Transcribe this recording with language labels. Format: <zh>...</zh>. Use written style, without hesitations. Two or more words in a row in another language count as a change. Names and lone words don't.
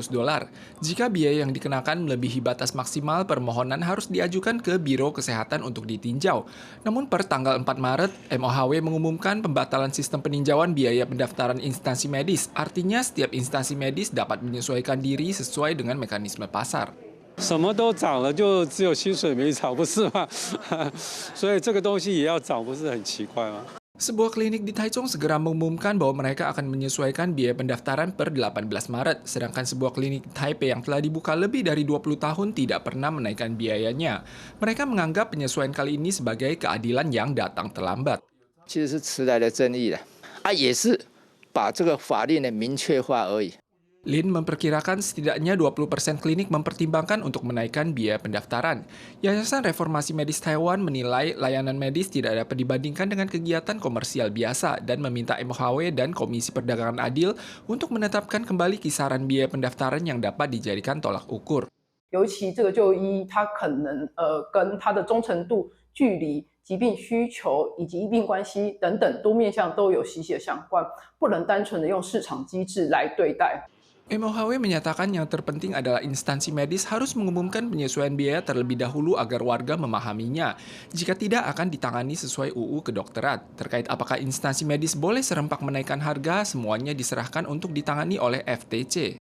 <id>Jika biaya yang dikenakan melebihi batas maksimal, permohonan harus diajukan ke Biro Kesehatan untuk ditinjau. Namun per tanggal 4 Maret, MOHW mengumumkan pembatalan sistem peninjauan biaya pendaftaran instansi medis. Artinya setiap instansi medis dapat menyesuaikan diri sesuai dengan mekanisme pasar.</id> <zh>什么都涨了，就只有薪水没涨，不是吗？所以这个东西也要涨，不是很奇怪吗？</zh> <id>Sebuah klinik di Taichung segera mengumumkan bahwa mereka akan menyesuaikan biaya pendaftaran per 18 Maret, sedangkan sebuah klinik di Taipei yang telah dibuka lebih dari 20 tahun tidak pernah menaikkan biayanya. Mereka menganggap penyesuaian kali ini sebagai keadilan yang datang terlambat.</id> <zh>其实是迟来的正义的，也是把这个法令的明确化而已。</zh> <id>Lin memperkirakan setidaknya 20% klinik mempertimbangkan untuk menaikkan biaya pendaftaran. Yayasan Reformasi Medis Taiwan menilai layanan medis tidak dapat dibandingkan dengan kegiatan komersial biasa dan meminta MOHW dan Komisi Perdagangan Adil untuk menetapkan kembali kisaran biaya pendaftaran yang dapat dijadikan tolak ukur.</id> <zh>尤其这个就医，它可能跟它的忠诚度、距离、疾病需求以及医病关系等等多面向都有息息的相关，不能单纯的用市场机制来对待。</zh> <id>MOHW menyatakan yang terpenting adalah instansi medis harus mengumumkan penyesuaian biaya terlebih dahulu agar warga memahaminya. Jika tidak, akan ditangani sesuai UU Kedokteran. Terkait apakah instansi medis boleh serempak menaikkan harga, semuanya diserahkan untuk ditangani oleh FTC.</id>